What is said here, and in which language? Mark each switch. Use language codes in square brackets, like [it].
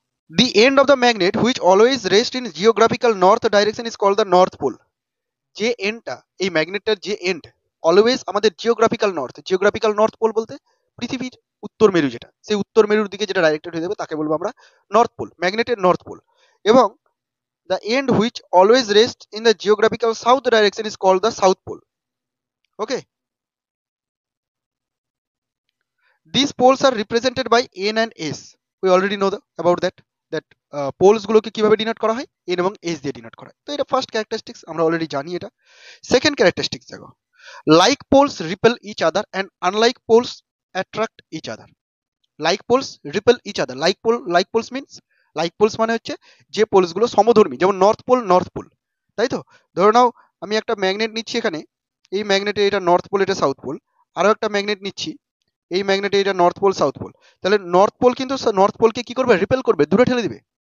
[en] The end of the magnet which always rests in geographical north direction is called the north pole. [bn] যে এন্ডটা, এই ম্যাগনেটটার যে and always আমাদের geographical north pole বলতে পৃথিবীর উত্তর মেরু, যেটা সেই উত্তর মেরুর দিকে যেটা ডাইরেক্টেড হয়ে যাবে তাকে বলবো আমরা নর্থ পোল, ম্যাগনেটের নর্থ পোল। [en] এবং the end which always rest in the geographical south direction is called the south pole. Okay, these poles are represented by n and s. We already know about that [bn] polls গুলোকে কিভাবে denote করা হয়, n এবং s দিয়ে denote করা হয়। তো এটা ফার্স্ট ক্যারেক্টারিস্টিক্স, আমরা অলরেডি জানি এটা। সেকেন্ড ক্যারেক্টারিস্টিক্স দেখো, [en] like poles repel each other and unlike poles attract each other. Like poles repel each other. Like poles means, [bn] like poles মানে হচ্ছে যে পোলস গুলো সমধর্মী, যেমন নর্থ পোল, তাই তো। ধরে নাও আমি একটা ম্যাগনেট নিচ্ছি এখানে, এই ম্যাগনেটে এটা নর্থ পোল, এটা সাউথ পোল। আরো একটা ম্যাগনেট নিচ্ছি, এই ম্যাগনেটে এটা নর্থ পোল সাউথ পোল। তাহলে নর্থ পোল কিন্তু নর্থ পোলকে কি করবে, রিপেল করবে, দূরে ঠেলে দিবে।